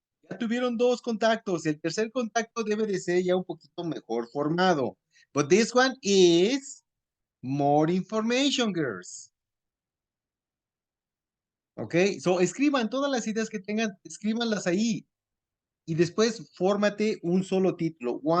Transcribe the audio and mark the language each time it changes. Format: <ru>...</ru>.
<es>Ya tuvieron dos contactos. El tercer contacto debe de ser ya un poquito mejor formado.</es> <en>But this one is more information, girls. Ok.</en> <es>So escriban todas las ideas que tengan, escríbanlas ahí. Y después fórmate un solo título.</es>